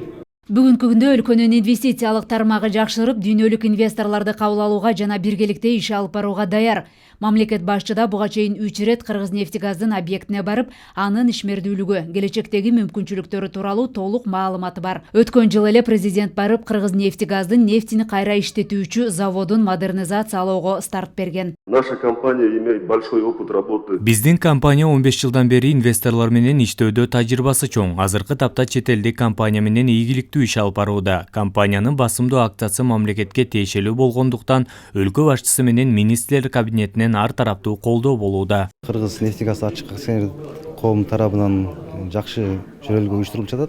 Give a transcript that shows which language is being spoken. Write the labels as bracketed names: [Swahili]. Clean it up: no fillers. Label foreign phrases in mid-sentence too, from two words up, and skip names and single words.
[Kyrgyz] Бүгүнкү күндө өлкөнүн инвестициялык тармагы жакшырып, дүйнөлүк инвесторлорду кабыл алууга жана биргеликте иш алып барууга даяр. Мамлекет башчыда буга чейин 3 ирет Кыргыз-нефтегаздын объектине барып, анын ишмердүүлүгү, келечектеги мүмкүнчүлүктөрү тууралуу толук маалыматы бар. Өткөн жылы эле президент барып Кыргыз-нефтегаздын нефтини кайра иштетүүчү заводун модернизациялоого старт берген. [Russian] Наша компания имеет большой опыт работы. [Kyrgyz] Биздин компания 15 жылдан бери инвесторлор менен иштөөдө тажрыйбасы чоң. Азыркы тапта чет элдик компания менен ийгиликтүү иш алып барууда. Компаниянын басымдуу акциясы мамлекетке тиешелүү болгондуктан өлкө башчысы менен министрлер кабинетинен ар тараптуу колдоо болууда. Кыргыз-нефтегаз ачык акционер коом тарабынан жакшы жөнөлгө уюштурулуп жатат.